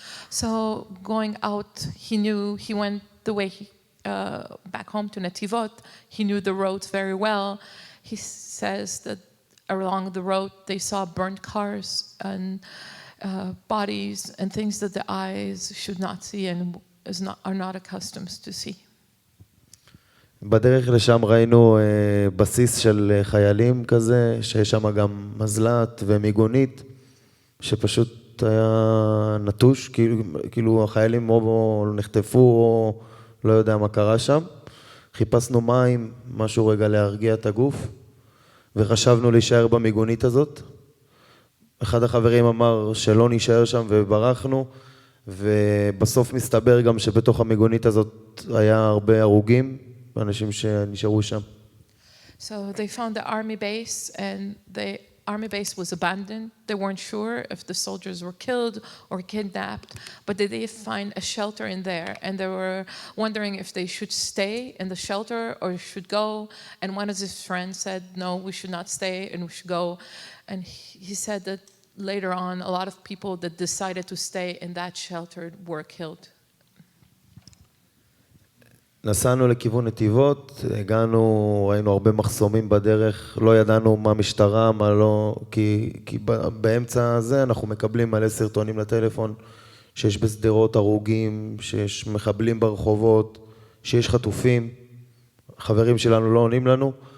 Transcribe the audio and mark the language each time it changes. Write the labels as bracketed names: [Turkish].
[English] So going out, he went the way back home to Netivot. He knew the roads very well. He says that along the road they saw burnt cars and bodies and things that the eyes should not see and are not accustomed to see. [Hebrew] בדרך לשם ראינו בסיס של חיילים כזה, שיש שם גם מזל"ט ומיגונית, שפשוט היה נטוש, כאילו החיילים או נחטפו או לא יודע מה קרה שם. חיפשנו מים, משהו רגע להרגיע את הגוף, וחשבנו להישאר במיגונית הזאת. אחד החברים אמר שלא נשאר שם וברחנו, ובסוף מסתבר גם שבתוך המיגונית הזאת היה הרבה הרוגים, אנשים שנשארו שם. [English] So they found the army base, and the army base was abandoned. They weren't sure if the soldiers were killed or kidnapped, but they did find a shelter in there, and they were wondering if they should stay in the shelter or should go. And one of his friends said, no, we should not stay and we should go. And he said that later on, a lot of people that decided to stay in that shelter were killed. [Hebrew] נסענו לכיוון נתיבות, הגענו, ראינו הרבה מחסומים בדרך, לא ידענו מה משטרה, מה לא, כי באמצע הזה אנחנו מקבלים מלא סרטונים לטלפון, שיש בסדרות הרוגים, שיש מחבלים ברחובות, שיש חטופים, חברים שלנו לא עונים לנו.